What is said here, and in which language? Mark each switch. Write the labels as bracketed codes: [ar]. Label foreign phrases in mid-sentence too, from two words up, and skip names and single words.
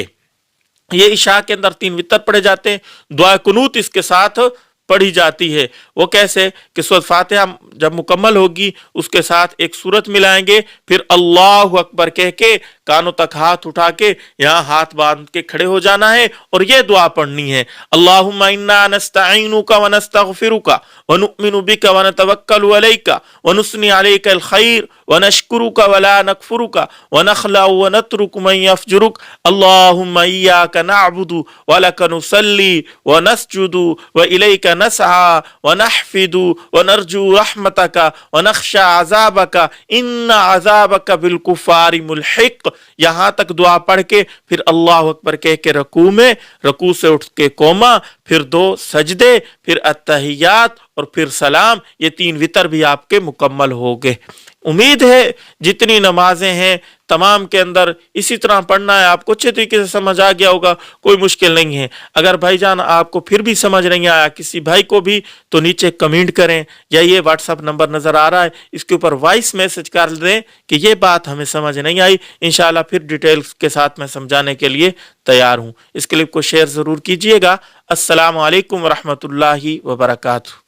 [hi] ये इशा के अंदर 3 वितर पढ़े जाते हैं, दुआए कनूत इसके साथ पढ़ी जाती है। वो कैसे कि सूरत फातिहा जब मुकम्मल होगी उसके साथ एक सूरत मिलाएंगे, फिर [ar] الله أكبر [hi] कह के कानों तक हाथ उठा के यहाँ हाथ बांध के खड़े हो जाना है और ये दुआ पढ़नी है, [ar] اللهم إنا نستعينك ونستغفرك ونؤمن بك ونتوكل عليك ونثني عليك الخير ونشكرك ولا نكفرك ونخلع ونترك من يفجرك اللهم إياك نعبد ولك نصلي ونسجد وإليك نسعى ونحفد ونرجو رحمتك ونخشى عذابك إن عذابك بالكفار ملحق. [hi] यहाँ तक दुआ पढ़ के फिर [ar] الله أكبر [hi] कह के रकू से उठ के कोमा, फिर 2 सजदे, फिर अत्तहियात और फिर सलाम। ये 3 वितर भी आपके मुकम्मल हो गए। उम्मीद है जितनी नमाजें हैं तमाम के अंदर इसी तरह पढ़ना है, आपको अच्छे तरीके से समझ आ गया होगा, कोई मुश्किल नहीं है। अगर भाईजान आपको फिर भी समझ नहीं आया किसी भाई को भी, तो नीचे कमेंट करें या ये व्हाट्सअप नंबर नज़र आ रहा है इसके ऊपर [en] voice message [hi] कर दें कि ये बात हमें समझ नहीं आई, इंशाल्लाह फिर डिटेल्स के साथ मैं समझाने के लिए तैयार हूँ। इस क्लिप को शेयर ज़रूर कीजिएगा। [ar] السلام عليكم رحمة الله وبركاته.